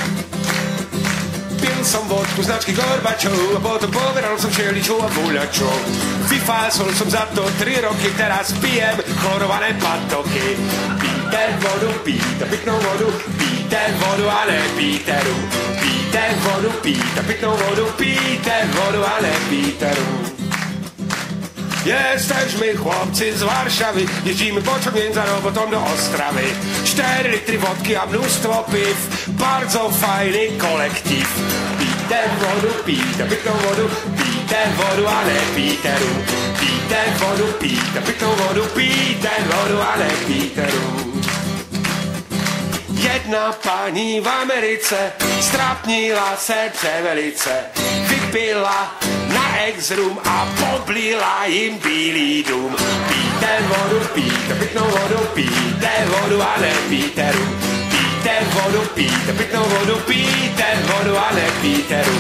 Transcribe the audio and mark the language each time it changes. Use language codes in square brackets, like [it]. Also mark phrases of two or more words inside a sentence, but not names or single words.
[sk] Pil som vodku značky Gorbačov a potom povedal som čeličov a volačov. Vyfásol som za to 3 roky, teraz pijem chlorované patoky. [cs] Pijte vodu, pijte pitnou vodu, pijte vodu a nepijte rum. Pijte vodu, pijte pitnou vodu, pijte vodu a nepijte rum. [pl] Jesteśmy chłopcy z Warszawy, jeździmy pociągiem za robotą do Ostravy. 4 litry wodki a mnóstwo piw, bardzo fajny kolektyw. Pijte wodu, pijte pitną wodu, pijte wodu, ale pijte rum. Pijte wodu, pijte pitną wodu, pijte wodu, ale pijte rum. [cs] Jedna pani w Ameryce strapnila serce velice. Vypila na ex-rum a poblila jim bílý dům. Pijte vodu, pijte pitnou vodu, pijte vodu a nepijte rum. Pijte vodu, pijte pitnou vodu, pijte vodu a nepijte rum.